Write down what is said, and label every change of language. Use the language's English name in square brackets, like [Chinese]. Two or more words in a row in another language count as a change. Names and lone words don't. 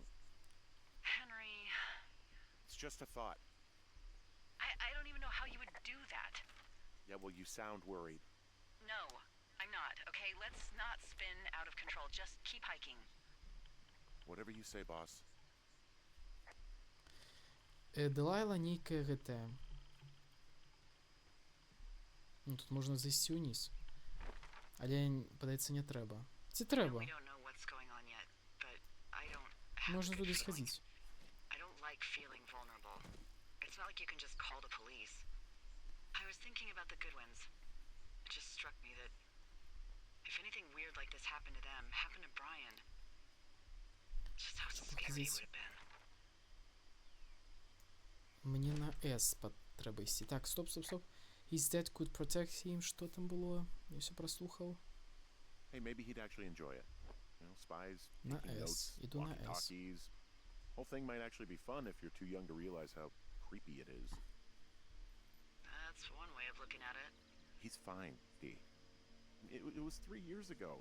[English] Henry, It's just a thought. I don't even know how you would do that. Yeah, well, you sound worried. No, I'm not, okay? Let's not spin out of control. Just keep hiking. Whatever you say, boss. [Belarusian] Делайла нейкая гэтая. Ну, тут можна зайсці ўніз. Але, падаецца, не трэба. Ці трэба? [English] We don't know what's going on yet, but I don't have [Belarusian] Можна [English] a good [Belarusian] туды [English] feeling. [Belarusian] схадзіць. [English] I don't like feeling vulnerable. It's not like you can just call the police. I was thinking about the Goodwins. It just struck me that if anything weird like this happened to them, happened to Brian, just how scary it would have been. [Belarusian] Мне на S трэба ісці. Так, стоп. [English] His dad could protect him. [Belarusian] Што там было? [Ukrainian] Я все прослухав. [English] Hey, maybe he'd actually enjoy it. You know, spies, [Belarusian] На [English] taking [Belarusian] S. [English] notes, [Belarusian] Іду на S. [English] walkie-talkies. Whole thing might actually be fun if you're too young to realize how creepy it is. That's one way of looking at it. He's fine, Dee. It was 3 years ago.